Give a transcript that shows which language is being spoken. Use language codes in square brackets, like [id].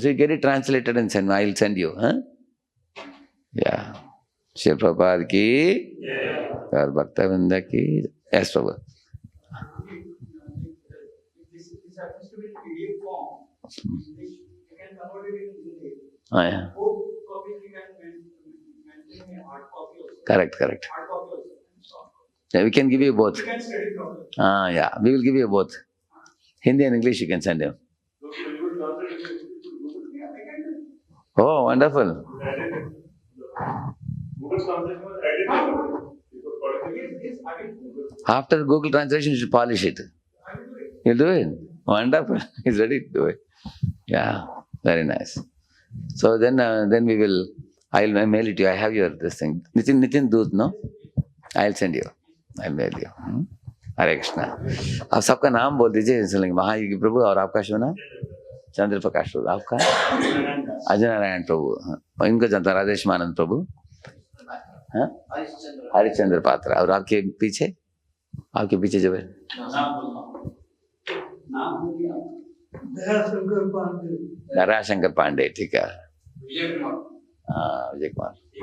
[en] So you get it translated and send, I will send you. [hi] या श्री प्रभुपाद की और भक्तवृंद की. [en] Yes प्रभु. [hi] हाँ, correct. [en] Yeah, we can give you both. Yeah, we will give you both. Hindi and English you can send him. Oh, wonderful. After Google translation, you should polish it. You'll do it. Wonderful. He's ready to do it. Yeah, very nice. So then we will. I'll mail it to you. I have your this thing. Nitin Doot, no? I'll send you. I'll mail you. [hi] हरे कृष्णा। आप सबका नाम बोल दीजिए सुनेंगे। महायोगी प्रभु, और आपका शुभ नाम? चंद्र प्रकाश प्रभु। आपका? अजय नारायण प्रभु। हाँ, इनको जानता राधेश्यामानंद प्रभु। हाँ, हरिश्चंद्र पात्रा। और आपके पीछे जो है दयाशंकर पांडे। ठीक है। हाँ, विजय कुमार।